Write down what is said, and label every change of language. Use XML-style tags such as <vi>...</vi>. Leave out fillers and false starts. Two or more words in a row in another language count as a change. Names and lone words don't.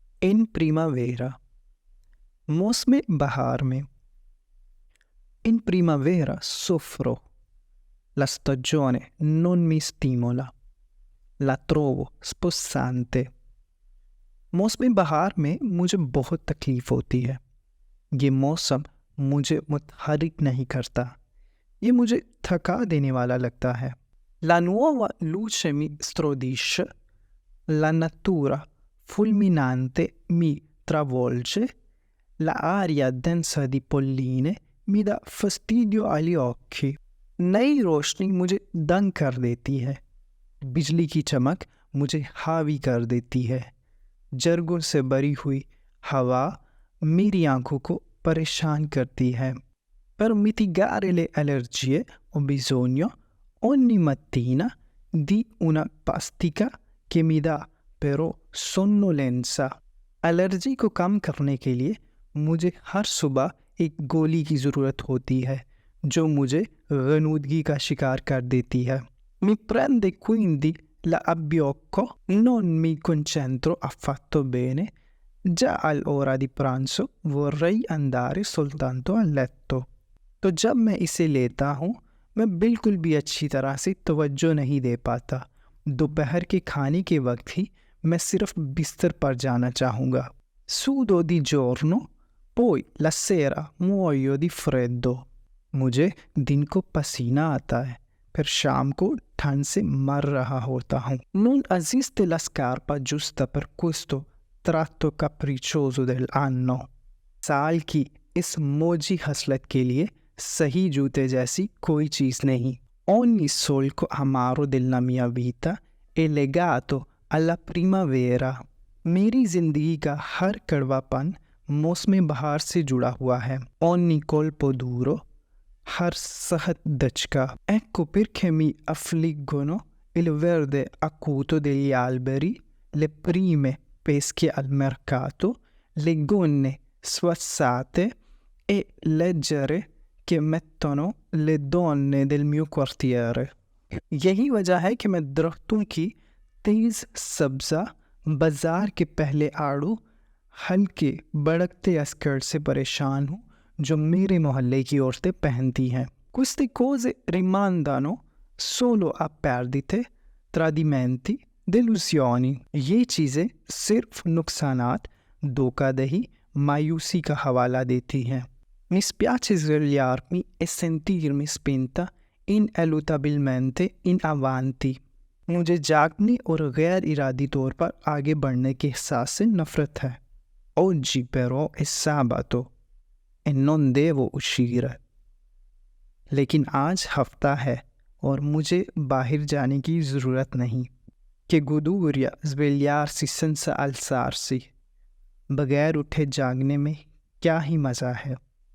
<it>In primavera,</it> <ur>موسم بہار میں.</ur> <it>In primavera soffro, la stagione non mi stimola, la trovo spossante.</it> <ur>موسم بہار میں مجھے بہت تکلیف ہوتی ہے. یہ موسم مجھے متحرک نہیں کرتا، یہ مجھے تھکا دینے والا لگتا ہے.</ur> <it>La nuova luce mi stordisce, la natura fulminante mi travolge, la aria densa di polline mi dà fastidio agli occhi.</it> <ur>نئی روشنی مجھے دنگ کر دیتی ہے، بجلی کی چمک مجھے حاوی کر دیتی ہے. جرگوں سے بھری ہوئی ہوا میری آنکھوں کو پریشان کرتی ہے.</ur> <it>Per mitigare le allergie ho bisogno ogni mattina di una pastica che mi dà però sonnolenza.</it> <ur>الرجی کو کم کرنے کے لیے مجھے ہر صبح ایک گولی کی ضرورت ہوتی ہے جو مجھے غنودگی کا شکار کر دیتی ہے.</ur> <it>Mi prende quindi la abbiocco, non mi concentro affatto bene, già all'ora di pranzo vorrei andare soltanto a letto.</it> <ur>تو جب میں اسے لیتا ہوں میں بالکل بھی اچھی طرح سے توجہ نہیں دے پاتا. دوپہر کے کھانے کے وقت ہی میں صرف بستر پر جانا چاہوں گا.</ur> <it>Sudo di giorno, poi la sera muoio di freddo.</it> <ur>مجھے دن کو پسینہ آتا ہے، پھر شام کو ٹھنڈ سے مر رہا ہوتا ہوں.</ur> <it>Non esiste la scarpa giusta per questo tratto capriccioso dell'anno.</it> <ur>سال کی اس موجی حسرت کے لیے صحیح جوتے جیسی کوئی چیز نہیں.</ur> <it>Ogni solco amaro della mia vita è legato alla primavera.</it> <ur>میری زندگی کا ہر کڑواپن موسم بہار سے جڑا ہوا ہے.</ur> <it>Ogni colpo duro,</it> <ur>ہر سخت دچکا.</ur> <it>Ecco perché mi affliggono il verde acuto degli alberi, le prime pesche al mercato, le gonne swazzate e leggere che mettono le donne del mio quartiere.</it> <ur>یہی وجہ ہے کہ میں درختوں کی تیز سبزہ بازار کے پہلے آڑو ہلکے بڑکتے اسکرٹ سے پریشان ہوں جو میرے محلے کی عورتیں پہنتی ہیں.</ur> <it>Queste cose rimandano solo a perdite, tradimenti, delusioni.</it> <ur>یہ چیزیں صرف نقصانات، دھوکہ دھڑی، مایوسی کا حوالہ دیتی ہیں.</ur> <it>Mi spiace svegliarmi e sentirmi spinta ineluttabilmente in avanti.</it> <ur>مجھے جاگنے اور غیر ارادی طور پر آگے بڑھنے کے احساس سے نفرت ہے.</ur> <it>Oggi però è sabato e non devo uscire.</it> <ur>لیکن آج ہفتہ ہے اور مجھے باہر جانے کی ضرورت نہیں.</ur> <it>Che goduria svegliarsi senza alzarsi.</it> <ur>بغیر اٹھے جاگنے میں کیا ہی مزہ ہے.</ur>